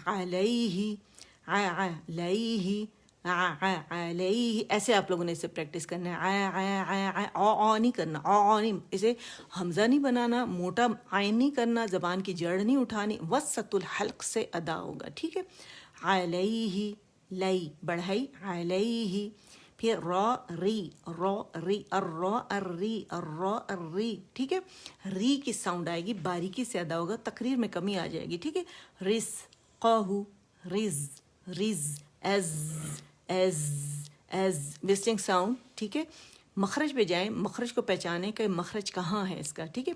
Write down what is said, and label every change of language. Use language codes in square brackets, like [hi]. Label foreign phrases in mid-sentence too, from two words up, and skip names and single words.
[ur] علیہ، علیہ، علیہ، ایسے آپ لوگوں نے اسے پریکٹس کرنا ہے. او نہیں کرنا، او نہیں، اسے حمزہ نہیں بنانا، موٹا عین نہیں کرنا، زبان کی جڑ نہیں اٹھانی، وسط الحلق سے ادا ہوگا، ٹھیک ہے. علیہ، لئی، بڑھائی، علیہ. پھر رو، ری، رو، ری، ارو، اری، ارو، اری، ٹھیک ہے. ری کی ساؤنڈ آئے گی، باریکی سے ادا ہوگا، تقریر میں کمی آ جائے گی، ٹھیک ہے. رس، قہو، رز، رز، ایز، ایز، ایز، [en] whistling sound, [ur] ٹھیک ہے. مخرج پہ جائیں، مخرج کو پہچانیں کہ مخرج کہاں ہے اس کا، ٹھیک ہے.